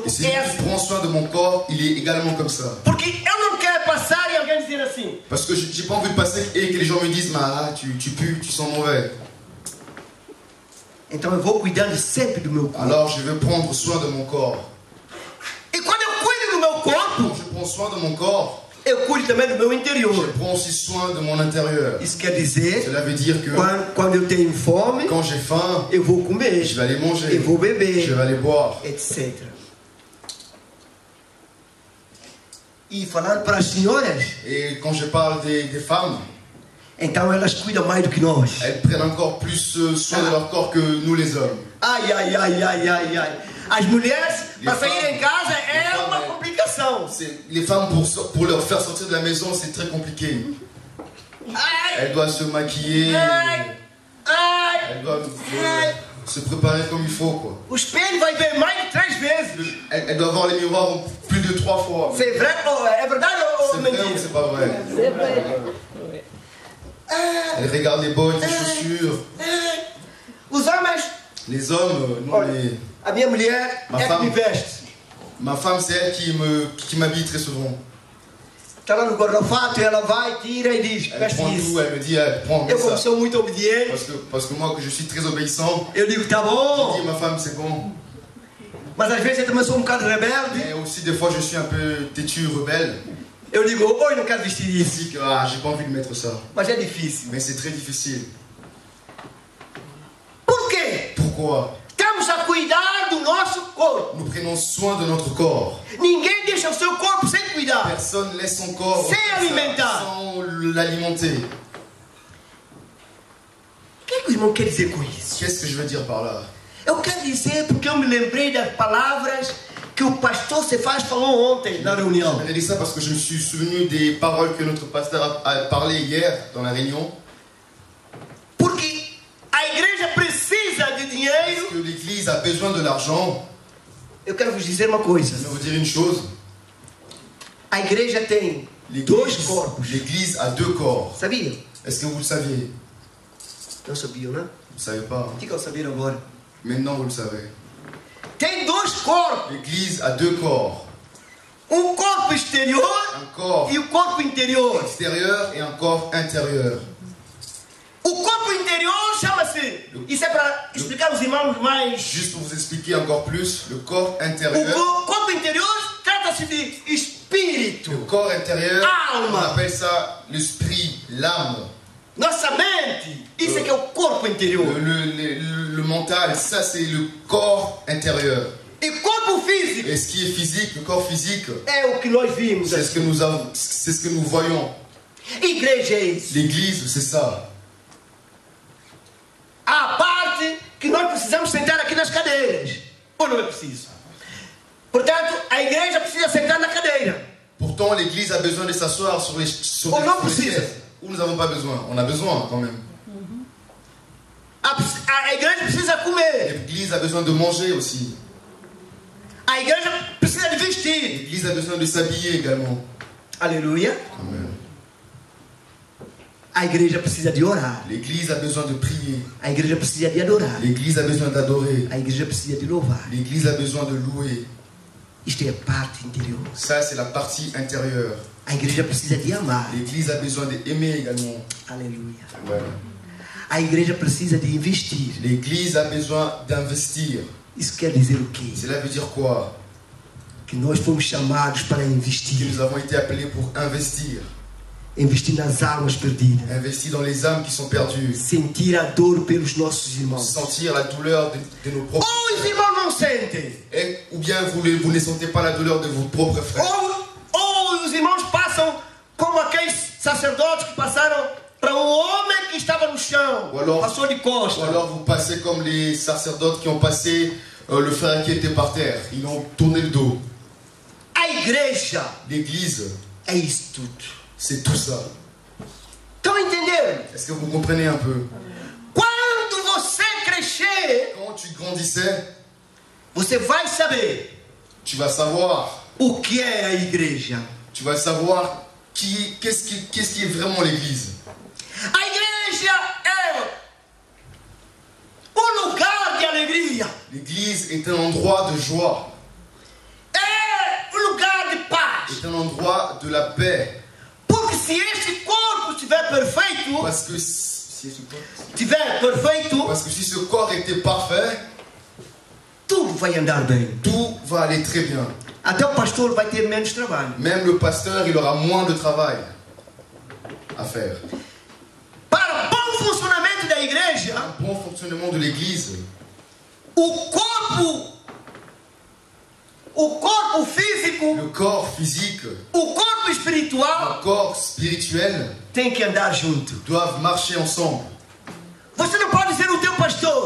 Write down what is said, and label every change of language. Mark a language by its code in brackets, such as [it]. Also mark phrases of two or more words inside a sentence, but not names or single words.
[fr] Et [pt] é [fr] celui qui [pt] assim. [fr] prend soin de mon corps, il est également comme ça. [pt] Porque eu não quero passar e alguém dizer assim: [fr] Parce que j'ai pas envie de passer et que les gens me disent, ah, tu pues, tu sens mauvais. [pt] então eu vou cuidando sempre do meu corpo. [fr] Alors je vais prendre soin de mon corps. [pt] E quando eu cuido do meu corpo, [fr] Quand je prends soin de mon corps, [pt] eu cuido também do meu [fr] je [pt] interior. [fr] prends aussi soin de mon intérieur. [pt] Isso quer dizer, [fr] Cela veut dire que [pt] quando eu tenho fome, [fr] quand j'ai faim, [pt] eu vou comer, [fr] je vais aller manger, [pt] eu vou [fr] je vais [pt] beber, [fr] aller boire. etc. [pt] E falando para as senhoras, [fr] Et quand je parle des femmes, [pt] então elas cuidam mais do que nós. [fr] elles prennent encore plus soin de leur corps que nous les hommes. Ai, ai, ai, ai, ai, ai. [pt] As mulheres, para [fr] femmes- [pt] sair em casa, é [fr] les [pt] uma [fr] femmes, [pt] complicação. [fr] Les femmes, pour leur faire sortir de la maison, c'est très compliqué. Ai, Elles doivent se maquiller, ai, ai, elles doivent ai. se préparer comme il faut, quoi. [pt] O espelho vai ver mais de 3 vezes. [fr] Elles doivent voir les miroirs plus de 3 fois. [pt] É verdade ou [fr] C'est vrai ou [pt] mentira? [fr] c'est pas vrai? Elles regardent les bottes, les chaussures. [pt] Os homens, [fr] Les hommes, nous, les... [pt] a minha mulher [fr] Ma [pt] é que [fr] femme. [pt] me veste. [fr] Ma femme, c'est elle qui m'habille très souvent. [pt] Está lá no guarda-fato e ela vai, tira e diz, [fr] Elle [pt] veste [fr] prend [pt] isso. [fr] tout, elle me dit, prends, mets [pt] Eu, como [fr] ça. [pt] sou muito obediente, [fr] Parce que moi, que je suis très obéissant, [pt] eu digo, tá [fr] je [pt] bom. [fr] dis, ma femme, c'est bon. [pt] Mas às vezes eu também sou um bocado rebelde. [fr] Et aussi, des fois, je suis un peu têtu, rebelle. [pt] Eu digo, oi, não quero vestir [fr] Je [pt] isso. [fr] dis que j'ai pas envie de mettre ça. [pt] Mas é difícil. [fr] Mais c'est très difficile. [pt] Por quê? [fr] Pourquoi? [pt] Estamos a cuidar do nosso corpo. [fr] Nous prenons soin de notre corps. [pt] Ninguém deixa o seu corpo sem cuidar. [fr] Personne laisse son corps [pt] C'est alimentar. [fr] sans l'alimenter. [pt] O que é que o irmão quer dizer com isso? [fr] Qu'est-ce que je veux dire par là? [pt] Eu quero dizer porque eu me lembrei das palavras que o pastor Cefaz falou ontem na reunião. [fr] Je dit ça parce que je me suis souvenu des paroles que notre pasteur a parlé hier dans la réunion. [pt] Porque a igreja precisa de dinheiro. [fr] Que l'Église a besoin de l'argent. [pt] Eu quero vos dizer uma coisa. [fr] Je vais vous dire une chose. [pt] A igreja tem dois corpos. [fr] L'Église a 2 corps. [pt] Sabia? [fr] Est-ce que vous le saviez? [pt] Não sabiam, né? [fr] Vous ne savez pas. Hein? [pt] Ficam sabendo agora. [fr] Maintenant, vous le savez. [pt] Tem dois corpos. [fr] L'Église a 2 corps. [pt] Um corpo exterior [fr] Un corps [pt] e o corpo interior. [fr] extérieur et un corps intérieur. [pt] O corpo interior chama-se. Isso é para explicar aos irmãos mais. [fr] Juste pour vous expliquer encore plus, le corps [pt] O [fr] intérieur. [pt] corpo interior trata-se de espírito. [fr] Le corps intérieur, [pt] Alma. [fr] on appelle ça l'esprit, l'âme. [pt] Nossa mente. Isso é que é o corpo interior. [fr] Le mental, ça c'est le corps intérieur. [pt] E corpo físico [fr] Et ce qui est physique, le corps physique, [pt] é o que nós vimos. [fr] c'est ce que nous avons, c'est ce que nous voyons. [pt] Igreja é isso. [fr] L'église, c'est ça. [pt] A parte que nós precisamos sentar aqui nas cadeiras. Ou não é preciso? Portanto, a igreja precisa sentar na cadeira. [fr] Pourtant, l'église a besoin de s'asseoir sur les On en sur les [pt] precise. [fr] chaises. Ou nous n'avons pas besoin. On a besoin quand même. [pt] A igreja precisa comer. [fr] L'église a besoin de manger aussi. [pt] A igreja precisa de vestir. [fr] L'église a besoin de s'habiller également. [pt] Aleluia. [fr] Amen. [pt] A igreja precisa de orar. [fr] L'église a besoin de prier. [pt] A igreja precisa de adorar. [fr] L'église a besoin d'adorer. [pt] A igreja precisa de louvar. [fr] L'église a besoin de louer. [pt] Isto é a parte interior. [fr] Ça, c'est la partie intérieure. [pt] A igreja precisa de amar. [fr] L'église a besoin d'aimer également. [pt] Aleluia. [fr] Ouais. [pt] A igreja precisa de investir. [fr] L'église a besoin d'investir. [pt] Isso quer dizer o quê? [fr] Cela veut dire quoi? [pt] Que nós fomos chamados para [fr] Que [pt] investir. [fr] nous avons été appelés pour investir. [pt] Investir nas almas perdidas. [fr] Investir dans les âmes qui sont perdues. [pt] Sentir a dor pelos nossos irmãos. [fr] Sentir la douleur de nos propres [pt] Ou os irmãos não sentem. [fr] frères. Ou bien vous ne sentez pas la douleur de vos propres frères. [pt] Ou os irmãos passam como aqueles sacerdotes que passaram para um homem que estava no chão. [fr] Ou alors- [pt] Passou de [fr] Ou [pt] costas. [fr] alors vous passez comme les sacerdotes qui ont passé le frère qui était par terre. Ils ont tourné le dos. [pt] A igreja [fr] L'église, [pt] é isso tudo. [fr] c'est tout ça. [pt] Estão entendendo? [fr] Est-ce que vous comprenez un peu? [pt] Quando você crescer, [fr] Quand tu grandissais, [pt] você vai saber [fr] tu vas savoir. [pt] o que é a igreja. [fr] Tu vas savoir qu'est-ce qui est vraiment l'église. [pt] A igreja é um lugar de alegria. [fr] L'église est un endroit de joie. [pt] É um lugar de paz. [fr] Est un endroit de la paix. [pt] Porque se este corpo estiver perfeito, [fr] Parce que si ce corps était parfait, [pt] tudo vai andar bem. [fr] tout va aller très bien. [pt] Até o pastor vai ter menos trabalho. [fr] Même le pasteur, il aura moins de travail à faire. [pt] Para o bom funcionamento da igreja, [fr] Un bon fonctionnement de l'église, [pt] o corpo, o corpo físico, [fr] le corps physique, [pt] o corpo espiritual [fr] le corps spirituel [pt] tem que andar junto. [fr] doivent marcher ensemble. [pt] Você não pode dizer ao teu pastor,